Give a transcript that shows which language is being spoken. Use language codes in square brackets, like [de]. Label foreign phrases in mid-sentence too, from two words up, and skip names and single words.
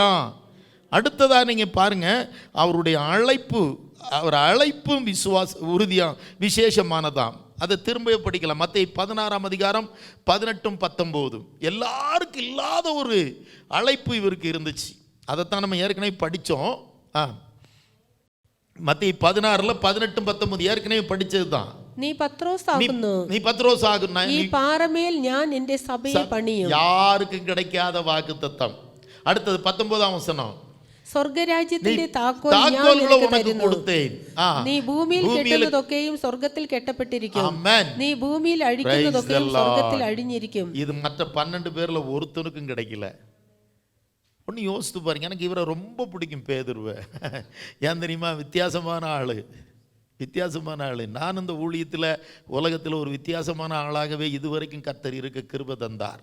[ta] அடுத்ததா நீங்க பாருங்க, அவருடைய அழைப்பு, அவர் அழைப்பும் உறுதியாக விசேஷமானதாம். அதை திரும்ப படிக்கலாம். மத்தேயு 16ஆம் அதிகாரம் 18-19. எல்லாருக்கும் இல்லாத ஒரு அழைப்பு இவருக்கு இருந்துச்சு. அதைத்தான் நம்ம ஏற்கனவே படித்தோம். மத்தேயு 16ல் 18-19 ஏற்கனவே படித்தது தான். [ml] നീ പത്രോസാകുന്നു, നീ പത്രോസാകുന്നു, ഈ പാറമേൽ ഞാൻ എൻ്റെ സഭയെ പണിയും. [ta] யாருக்கும் கிடைக்காத வாக்குத்தத்தம். அடுத்தது 19ஆம் வசனம். [ml] സ്വർഗരാജ്യത്തിന്റെ താക്കോൽ ഞാൻ [ta] தாக்கோல்களை [ml] നിനക്ക് [ta] உனக்கு [ml] തരുന്നു. [ta] கொடுத்தேன். [ml] നീ ഭൂമിയിൽ കെട്ടുന്നതൊക്കെയും സ്വർഗത്തിൽ കെട്ടപ്പെട്ടിരിക്കും. Amen. നീ ഭൂമിയിൽ അഴിക്കുന്നതൊക്കെയും സ്വർഗത്തിൽ അഴിഞ്ഞിരിക്കും. [ta] இது மற்ற 12 பேர்ல ஒருத்தனுக்கும் கிடைக்கல. ஒன்று யோசித்து பாருங்க. எனக்கு இவரை ரொம்ப பிடிக்கும் பேதுருவை. ஏன் தெரியுமா? வித்தியாசமான ஆள். நான் இந்த ஊழியத்தில் உலகத்தில் ஒரு வித்தியாசமான ஆளாகவே இதுவரைக்கும் கர்த்தர் இருக்க கிருபை தந்தார்.